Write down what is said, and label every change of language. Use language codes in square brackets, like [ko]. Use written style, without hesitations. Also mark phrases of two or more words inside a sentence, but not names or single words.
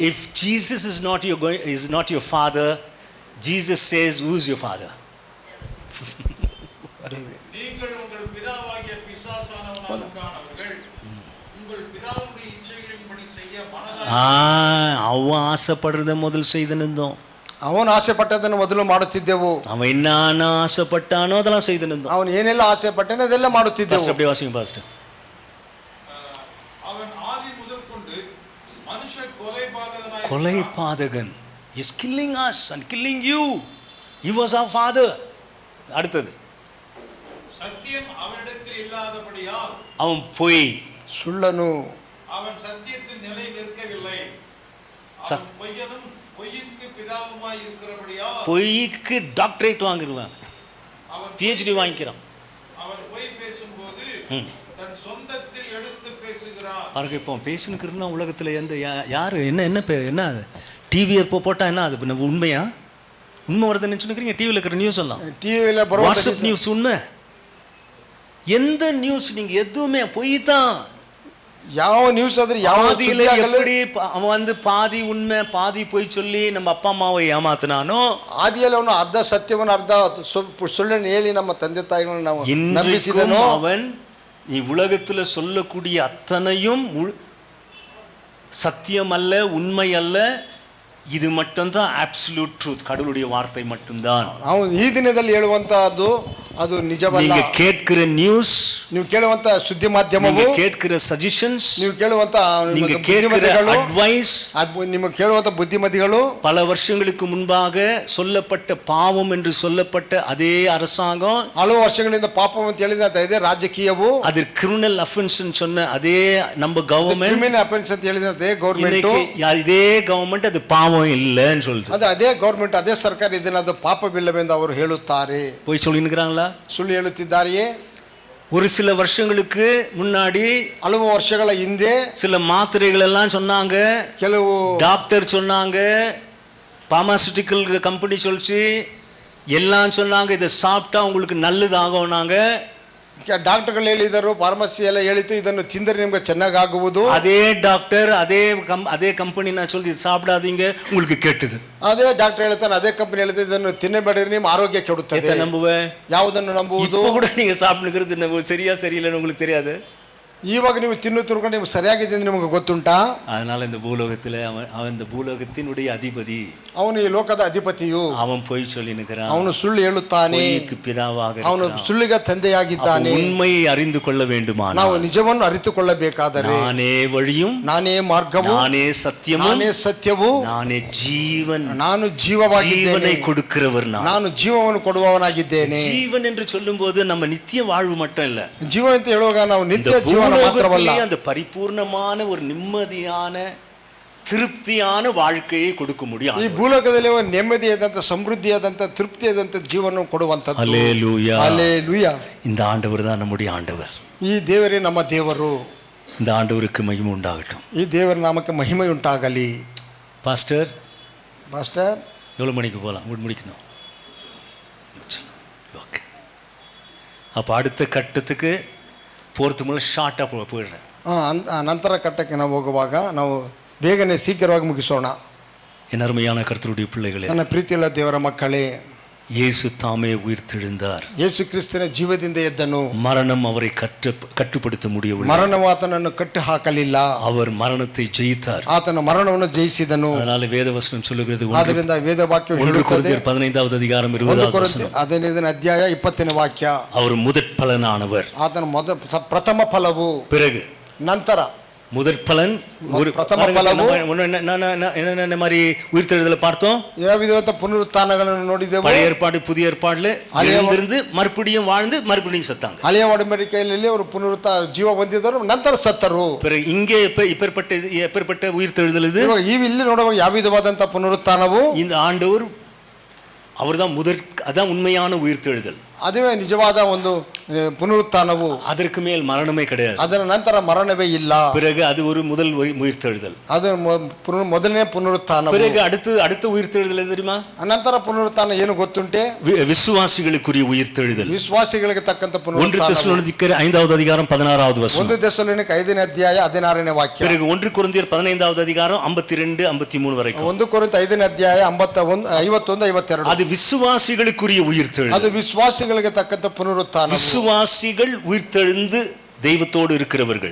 [en] If Jesus is not your father, Jesus says, who is your father? [ta] நீங்கள் உங்கள் பிதாவாகிய பிசாசானவனானவர்கள் உங்கள் பிதாவுடைய இச்சைகளின்படி செய்ய அவன் ஆசைப்படுறத முதல் செய்துன்னு, [kn] ಅವನು ಆಸೆ ಪಟ್ಟದನ್ನು ಮೊದಲು ಮಾಡುತ್ತಿದ್ದೆವು. [ta] அவன் என்ன ஆசைப்பட்டானோ அதெல்லாம் செய்துன்னு. [kn] ಅವನು ಏನೆಲ್ಲ ಆಸೆ ಪಟ್ಟನೋ ಅದೆಲ್ಲ ಮಾಡುತ್ತಿದ್ದೆವು. [ta] அப்படியே வாசிங்க பாஸ்டர். அவன் ஆதி முதற்கொண்டு மனுஷ கொலைபாதகனாய் [en] கொலைபாதகன் is killing us and killing you. He was our father. [ta] அடுத்தது, சத்தியம் அவனிடத்தில் இல்லாதபடியால் அவன் பொய், [kn] ಸುಳ್ಳನು, [ta] அவன் சத்தியத்தில் நிலை நிற்கவில்லை. அவன் பொய்யனும் பொய்யுக்கு பிதாவுமாய் இருக்கிறபடியால் பொய்க்கு டாக்டரேட் வாங்கிடுவான், PhD வாங்கிக்கிறான். அவன் பொய் பேசும்போது தன் சொந்தத்தில் எடுத்து பேசுகிறான். பாருங்க, இப்போ பேசுனுக்குன்னா உலகத்தில் யாரு என்ன டிவியை போட்டால் என்ன அது உண்மையா? உண்மை வருதுன்னு நினச்சுக்கிறீங்க? டிவியில் இருக்கிற நியூஸ் எல்லாம், [kn] ಟಿವಿಯಲ್ಲಿ ಬರುವ [ta] வாட்ஸ்அப் நியூஸ் உண்மை? எந்த நியூஸ் நீங்க எதுவுமே பொய் தான். [kn] ಯಾವ ನ್ಯೂಸ್ ಆದ್ರೆ ಯಾವ [ta] பாதியில எப்படி அவன் பாதி உண்மை பாதி பொய் சொல்லி நம்ம அப்பா அம்மாவை ஏமாத்தினானோ, [kn] ಆದಿಯಲ್ಲಿ ಅವನು ಅರ್ಧ ಸತ್ಯವನ್ನು ಅರ್ಧ ಸುಳ್ಳನ್ನು ಹೇಳಿ ನಮ್ಮ ತಂದೆ ತಾಯಿಗಳನ್ನು ನಾವು ನಂಬಿಸಿದನು. [ta] அவன் நீ உலகத்துல சொல்லக்கூடிய அத்தனையும் சத்தியம் அல்ல, உண்மை அல்ல, இது மட்டும்தான் [en] absolute truth, [ta] கடவுளுடைய வார்த்தை மட்டும்தான். [kn] அவன் ಈ ದಿನದಲ್ಲಿ ಹೇಳುವಂತಹದ್ದು ಅದು ನಿಜವಲ್ಲ. [ta] நீங்க கேட்க கேட்கிற நியூஸ், [kn] ನೀವು ಕೇಳುವಂತ ಸುದ್ದಿ ಮಾಧ್ಯಮವು, [ta] நீங்க கேட்கிற சஜஷன்ஸ், [kn] ನೀವು ಕೇಳುವಂತ [ta] நீங்க கேட்கிற அட்வைஸ், [kn] ನಿಮಗೆ ಕೇಳುವಂತ ಬುದ್ಧಿಮತಿಗಳು, [ta] பல வருஷங்களுக்கு முன்பாக சொல்லப்பட்ட பாவம் என்று சொல்லப்பட்ட அதே அரசாங்கம், [kn] ಹಲವು ವರ್ಷಗಳಿಂದ ಪಾಪ ಅಂತ ಹೇಳಿದಂತ ಇದೇ ರಾಜಕೀಯವು, [ta] அது [en] criminal offense [ta] சொன்ன அதே நம்ம கவர்மெண்ட், [en] criminal offense [kn] ಅಂತ ಹೇಳಿದಂತೆ ಗೌರ್ಮೆಂಟ್, [ta] இதே கவர்மெண்ட் அது பாவம் இல்லைன்னு சொல்லுது. [kn] ಅದು ಅದೇ ಗೌರ್ಮೆಂಟ್ ಅದೇ ಸರ್ಕಾರ ಇದನ್ನ ಅದು ಪಾಪವಿಲ್ಲವೆಂದು ಅವರು ಹೇಳುತ್ತಾರೆ. [ta] போய் சொல்லினுக்கிறாங்களா? [kn] ಸುಳ್ಳು ಹೇಳುತ್ತಿದ್ದಾರೆಯೇ? [ta] ஒரு சில வருஷங்களுக்கு முன்னாடி, [kn] ಹಲವು ವರ್ಷಗಳ ಹಿಂದೆ [ta] சில மாத்திரைகள் எல்லாம் சொன்னாங்க, [kn] ಕೆಲವು [ta] டாக்டர் சொன்னாங்க, [en] pharmaceutical company [ta] சொல்லிச்சு, எல்லாம் சொன்னாங்க இதை சாப்பிட்டா உங்களுக்கு நல்லதாகும்னாங்க. [kn] ಡಾಕ್ಟರ್ಗಳು ಹೇಳಿದರು, ಫಾರ್ಮಸಿ ಎಲ್ಲ ಹೇಳಿತು ಇದನ್ನು ತಿಂದರೆ ನಿಮ್ಗೆ ಚೆನ್ನಾಗಾಗುವುದು. [ta] அதே டாக்டர் அதே கம்பெனி நான் சொல்லி இது சாப்பிடாதீங்க உங்களுக்கு கெட்டது. [kn] ಅದೇ ಡಾಕ್ಟರ್ ಹೇಳ್ತಾನೆ, ಅದೇ ಕಂಪನಿ ಹೇಳ್ತಾ ಇದನ್ನು ತಿನ್ನಬೇಡಿರಿ ನಿಮ್ಮ ಆರೋಗ್ಯ ಕೆಡುತ್ತದೆ. [ta] நம்புவேன்? [kn] ಯಾವುದನ್ನು ನಂಬುವುದು? [ta] கூட நீங்க சாப்பிடுங்கிறது சரியா சரியில்லைன்னு உங்களுக்கு தெரியாது. [kn] ಇವಾಗ ನೀವು ತಿನ್ನುತ್ತಿರ್ಕೊಂಡು ನಿಮ್ಗೆ ಸರಿಯಾಗಿದೆ ಅಂತ ನಿಮಗೆ ಗೊತ್ತುಂಟಾ? [ta] அதனால இந்த பூலோகத்தில் அவன் இந்த பூலோகத்தினுடைய அதிபதி, [kn] ಅವನು ಈ ಲೋಕದ ಅಧಿಪತಿಯು, [ta] அவன் போய் சொல்லினுக்கிறான், [kn] ಅವನು ಸುಳ್ಳು ಹೇಳುತ್ತಾನೆ, [ta] பிதாவாக [kn] ಅವನು ಸುಳ್ಳಿಗೆ ತಂದೆಯಾಗಿದ್ದಾನೆ. [ta] உண்மையை அறிந்து கொள்ள வேண்டுமானால் [kn] ನಾವು ನಿಜವನ್ನು ಅರಿತುಕೊಳ್ಳಬೇಕಾದರೆ, [ta] நானே வழியும், [kn] ನಾನೇ ಮಾರ್ಗವು, [ta] நானே சத்தியமும், [kn] ನಾನೇ ಸತ್ಯವು, [ta] நானே ஜீவன், [kn] ನಾನು ಜೀವವಾಗಿದ್ದೇನೆ, [ta] கொடுக்கிறவர் [kn] ನಾನು ಜೀವವನ್ನು ಕೊಡುವವನಾಗಿದ್ದೇನೆ. [ta] ஜீவன் என்று சொல்லும்போது நம்ம நித்திய வாழ்வு மட்டும் இல்ல, [kn] ಜೀವ ಅಂತ ಹೇಳುವಾಗ ನಾವು ನಿತ್ಯ ಜೀವನ ಮಾತ್ರವಲ್ಲ, [ta] அந்த பரிபூர்ணமான ஒரு நிம்மதியான திருப்தியான வாழ்க்கையை கொடுக்க முடியும். [kn] ಈ ಭೂಲೋಕದಲ್ಲಿ ಒಂದು ನೆಮ್ಮದಿಯಾದಂತ ಸಮೃದ್ಧಿಯಾದಂತ ತೃಪ್ತಿಯಾದಂತ ಜೀವನ ಕೊಡುವಂತದ್ದು. [ta] அல்லேலூயா, அல்லேலೂಯಾ. இந்த ಆண்டவர் தான் நம்முடைய ஆண்டவர். [kn] ಈ ದೇವರೇ ನಮ್ಮ ದೇವರು. [ta] இந்த ஆண்டவருக்கு மகிமை உண்டாகட்டும். [kn] ಈ ದೇವರ ನಾಮಕ್ಕೆ ಮಹಿಮೆ ಉಂಟಾಗಲಿ. [ta] பாஸ்டர், பாஸ்டர் எவ்வளோ மணிக்கு போகலாம்? முடிக்கணும். ஓகே, அப்போ அடுத்த கட்டத்துக்கு போகிறதுக்கு முன்னாடி ஷார்ட்டாக போயிடுறேன். [kn] ನಂತರ ಕಟ್ಟಕ್ಕೆ ನಾವು ಹೋಗುವಾಗ ನಾವು ಬೇಗನೆ ಶೀಘ್ರವಾಗಿ ಮುಗಿಸೋಣ. [ta] என் அருமையான கர்த்தருடைய பிள்ளைகளே, [kn] ನನ್ನ ಪ್ರೀತಿಯುಳ್ಳ ದೇವರ ಮಕ್ಕಳೇ, [ta] இயேசு தாமே உயிர்த்தெழுந்தார். [kn] ಯೇಸು ಕ್ರಿಸ್ತನ ಜೀವದಿಂದ ಎದ್ದನು. [ta] மரணம் அவரை கட்டுப்படுத்த முடியவில்லை. [kn] ಮರಣವು ಆತನನ್ನು ಕಟ್ಟಿ ಹಾಕಲಿಲ್ಲ. [ta] அவர் மரணத்தை ஜெயித்தார். [kn] ಆತನ ಮರಣವನ್ನು ಜಯಿಸಿದನು. [ta] அதனால வேதவசனம் சொல்லுகிறது, [kn] ಆದ್ದರಿಂದ ವೇದ ವಾಕ್ಯವು ಹೇಳುತ್ತದೆ, [ta] 15வது அதிகாரம் 20வது வசனம், [kn] 15ನೇ ಅಧ್ಯಾಯ 20ನೇ ವಾಕ್ಯ, [ta] அவர் முதற் பலனானவர். [kn] ಆತನ ಪ್ರಥಮ ಫಲವು, [ta] பிறகு [kn] ನಂತರ [ta] முதற் பலன், ஒரு [kn] ಪ್ರಥಮ ಫಲವು. [ta] என்ன மாதிரி உயிர்த்தெழுதலை பார்த்தோம், [kn] ಯಾವ ವಿಧವಾದ ಪುನರುತ್ಥಾನಗಳನ್ನು ನೋಡಿದೆವು. [ta] பழைய ஏற்பாடு புதிய ஏற்பாடுல எழுந்திருந்து மறுபடியும் வாழ்ந்து மறுபடியும் செத்தாங்க. [kn] ಹಳೆಯ ಒಡಂಬಡಿಕೆಯಲ್ಲಿ ಅವರು ಜೀವ ಹೊಂದಿದರು, ನಂತರ ಸತ್ತರು. [ta] பிறகு இங்கே எப்பேற்பட்ட உயிர்த்தெழுதல் இது? [kn] ಇವಾಗ ಇಲ್ಲಿ ನೋಡುವಾಗ ಯಾವ ವಿಧವಾದಂತ ಪುನರುತ್ಥಾನವು, [ta] இந்த ஆண்டவர் அவர்தான் அதான் உண்மையான உயிர்த்தெழுதல். [kn] ಅದುವೇ ನಿಜವಾದ ಒಂದು ಪುನರುತ್ಥಾನವು. [ta] அதற்கு மேல் மரணமே கிடையாது. [kn] ಅದರ ನಂತರ ಮರಣವೇ ಇಲ್ಲ. [ta] பிறகு அது ஒரு முதல் உயிர்த்தெழுதல். [kn] ಅದು ಮೊದಲನೇ ಪುನರುತ್ಥಾನ. [ta] பிறகு அடுத்த உயிர்த்தெழுதல் எது தெரியுமா? [kn] ನಂತರ ಪುನರುತ್ಥಾನ ಏನು ಗೊತ್ತುಂಟೆ? [ta] விசுவாசிகளுக்குரிய உயிர்த்தெழுதல். [kn] ವಿಶ್ವಾಸಿಗಳಿಗೆ ತಕ್ಕಂತ ಪುನರುತ್ಥಾನ. [ta] 1 தெசலோனிக்கேயர் 5வது அதிகாரம் 16வது வசனம். [kn] 1 தெசலோனிக்கேயர் 5ನೇ ಅಧ್ಯಾಯ 16ನೇ ವಾಕ್ಯ. [ta] பிறகு 1 கொரிந்தியர் 15வது அதிகாரம் 52 53 வரைக்கும். [kn] 1 ಕೊರಿಂಥ 5ನೇ ಅಧ್ಯಾಯ 51 52. [ta] அது விசுவாசிகளுக்குரிய உயிர்த்தெழுதல். [kn] ಅದು ವಿಶ್ವಾಸಿಗಳಿಗೆ ತಕ್ಕಂತ ಪುನರುತ್ಥಾನ. [ta] விசுவாசிகள் உயிர்த்தெழுந்து தெய்வத்தோடு இருக்கிறவர்கள்,